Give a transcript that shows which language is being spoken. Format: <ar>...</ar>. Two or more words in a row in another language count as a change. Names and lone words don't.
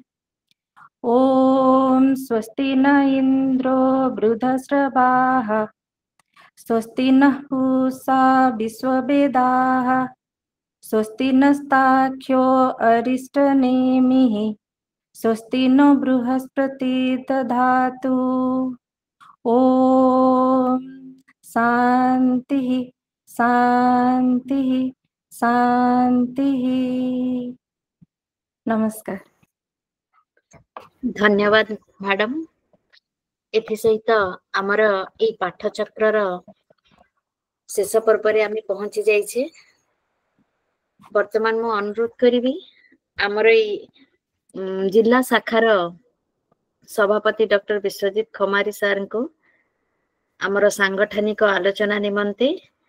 <sa>ॐ स्वस्ति न इन्द्रो वृद्धश्रवाः, स्वस्ति नः पूषा विश्ववेदाः, स्वस्ति नस्तार्क्ष्यो अरिष्टनेमिः, स्वस्ति नो बृहस्पति दधातु। ॐ शान्तिः शान्तिः शान्तिः।</sa> <hi>नमस्कार। धन्यवाद मैडम।</hi> <or>ଏଥି ସହିତ ଆମର ଏ ପାଠଚକ୍ରର ଶେଷ ପର୍ବ ଆମ ପହଞ୍ଚି ଯାଇଛି। ବର୍ତ୍ତମାନ ମୁଁ ଅନୁରୋଧ କରି ଆମର ଜିଲ୍ଲା ଶାଖାର ସଭାପତି ଡକ୍ଟର ବିଶ୍ୱଜିତ ଖମାରୀ ସାର କୁ ଆମର ସାଂଗଠନିକ ଆଲୋଚନା ନିମନ୍ତେ</or>